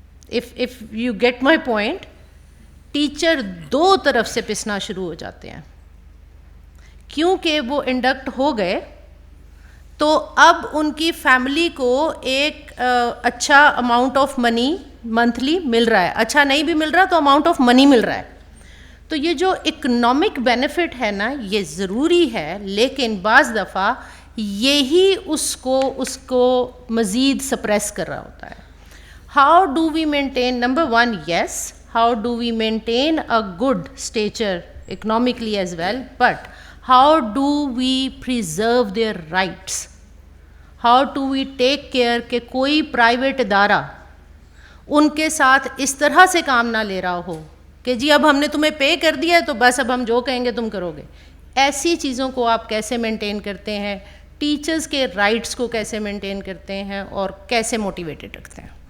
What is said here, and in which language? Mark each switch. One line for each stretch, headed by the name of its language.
English: if you get my point,
Urdu: teacher دو طرف سے پسنا شروع ہو جاتے ہیں کیونکہ وہ انڈکٹ ہو گئے, تو اب ان کی فیملی کو ایک اچھا اماؤنٹ آف منی منتھلی مل رہا ہے. اچھا نہیں بھی مل رہا تو اماؤنٹ آف منی مل رہا ہے. تو یہ جو اکنامک بینیفٹ ہے نا, یہ ضروری ہے, لیکن بعض دفعہ یہی اس کو مزید سپریس کر رہا ہوتا ہے.
English: How do we maintain, number one, yes, how do we maintain a good stature economically as well, but how do we preserve their rights? How do we take care
Urdu: کہ کوئی پرائیویٹ ادارہ ان کے ساتھ اس طرح سے کام نہ لے رہا ہو کہ جی اب ہم نے تمہیں پے کر دیا ہے تو بس اب ہم جو کہیں گے تم کرو گے. ایسی چیزوں کو آپ کیسے مینٹین کرتے ہیں, ٹیچرز کے رائٹس کو کیسے مینٹین کرتے ہیں اور کیسے موٹیویٹڈ رکھتے ہیں؟